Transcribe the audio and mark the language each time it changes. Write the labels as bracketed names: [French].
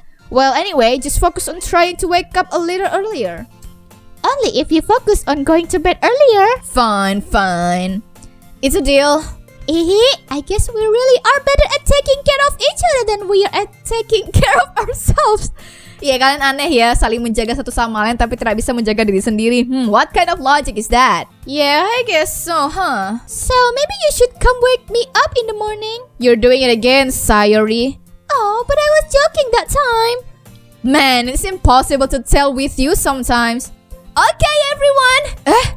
[English] Well, anyway, just focus on trying to wake up a little earlier. Only if you focus on going to bed earlier. Fine. It's a deal. I guess we really are better at taking care of each other than we are at taking care of ourselves. [Indonesian] Ya, kalian aneh ya, saling menjaga satu sama lain tapi tidak bisa menjaga diri sendiri. [English] What kind of logic is that? Yeah, I guess so, huh? So maybe you should come wake me up in the morning. You're doing it again, Sayuri. Oh, but I was joking that time. Man, it's impossible to tell with you sometimes. Okay, everyone!